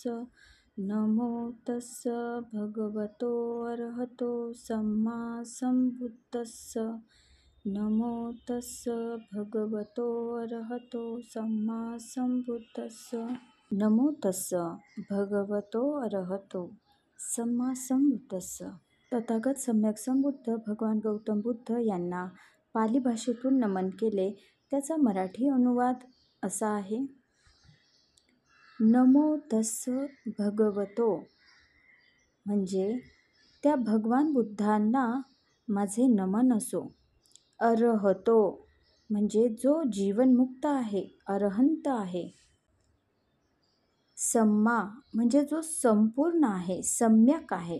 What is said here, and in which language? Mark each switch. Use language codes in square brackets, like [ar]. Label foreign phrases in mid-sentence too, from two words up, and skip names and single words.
[pi] नमो तस्स भगवतो अरहतो सम्मा संबुद्दस्स. नमो तस्स भगवतो अरहतो सम्मा संबुद्दस्स. नमो तस्स भगवतो अरहतो सम्मा संबुद्दस्स. [mr] तथागत सम्यक संबुद्ध भगवान गौतम बुद्ध यांना पाली भाषेतून नमन केले. त्याचा मराठी अनुवाद असा आहे. [pi] नमो तस्स भगवतो [mr] म्हणजे त्या भगवान बुद्धांना माझे नमन असो. अरहतो म्हणजे जो जीवनमुक्त आहे, अरहंत आहे. सम्मा म्हणजे जो संपूर्ण आहे, सम्यक आहे.